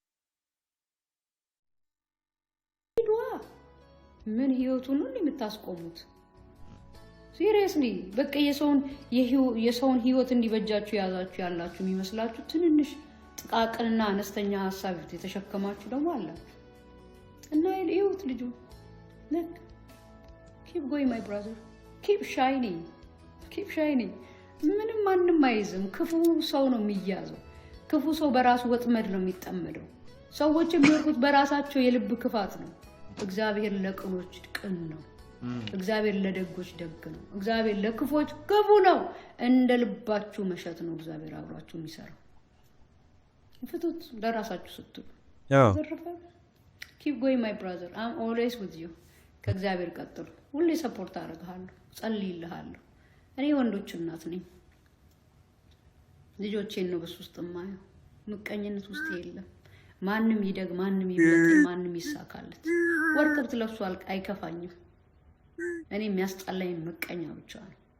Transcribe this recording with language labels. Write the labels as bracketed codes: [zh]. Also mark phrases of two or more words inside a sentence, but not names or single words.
[am] ምን ህይወቱን ነው የምታስቆሙት ሲሪየስሊ በቃ የሰውን ህይወት እንዲበጃችሁ ያላችሁ የሚመስላችሁ ትንንሽ ጥቃቅንና አነስተኛ ሐሳብ የተሸከማችሁ ደግሞ አላችሁ እና ይሁት ልጁ ነክ [en] keep going my brother keep shining [am] ምንም ማንንም አይዝም ክፉ ሰው ነው የሚያዘው ክፉ ሰው በራሱ ወጥመድ ነው የሚጠመደው ሰዎች የሚወርቁት በራሳቸው የልብ ክፋት ነው እግዚአብሔር ለቅኖች ቅን ነው እግዚአብሔር ለደጎች ደግ ነው እግዚአብሔር ለክፎች ክፉ ነው እንደ ልባችሁ መሸት ነው እግዚአብሔር አብራችሁ የሚሰራው ፍቱት ለራሳችሁ ስትሉ [en] keep going my brother I'm always with you [am] ከእግዚአብሔር ቀጥሉ ሁሌ ሰፖርት አደርግሃለሁ ጸልይልሃለሁ እኔ ወንዶች እናት ነኝ ልጆቼን ነው በሱ ውስጥ ማየው ምቀኝነት ውስጥ የለም ማንንም ይደግ ማንንም ይብለጥ ማንንም ይሳካለት ወርቅ ብትለብሱ አይከፋኝም እኔ የሚያስጠላኝ ምቀኛ ብቻ ነው